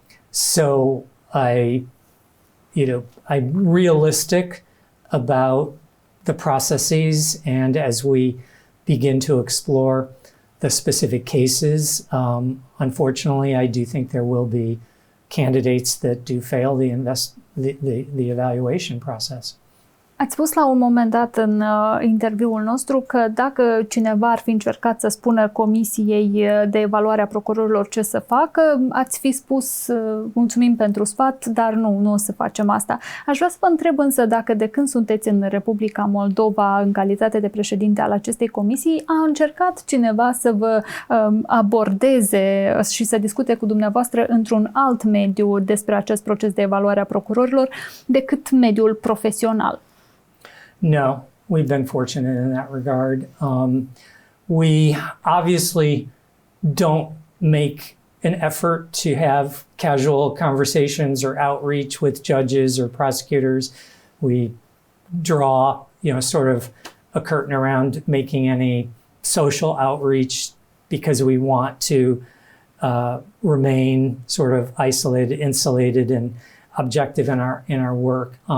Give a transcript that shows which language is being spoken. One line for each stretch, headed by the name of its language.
English: So I'm realistic about the processes, and as we begin to explore the specific cases, unfortunately, I do think there will be candidates that do fail the evaluation process.
Romanian: Ați spus la un moment dat în interviul nostru că dacă cineva ar fi încercat să spună Comisiei de evaluare a procurorilor ce să facă, ați fi spus mulțumim pentru sfat, dar nu o să facem asta. Aș vrea să vă întreb însă dacă de când sunteți în Republica Moldova în calitate de președinte al acestei comisii, a încercat cineva să vă abordeze și să discute cu dumneavoastră într-un alt mediu despre acest proces de evaluare a procurorilor decât mediul profesional.
English: No, we've been fortunate in that regard. We obviously don't make an effort to have casual conversations or outreach with judges or prosecutors. We draw, sort of a curtain around making any social outreach because we want to remain sort of isolated, insulated, and objective in our work.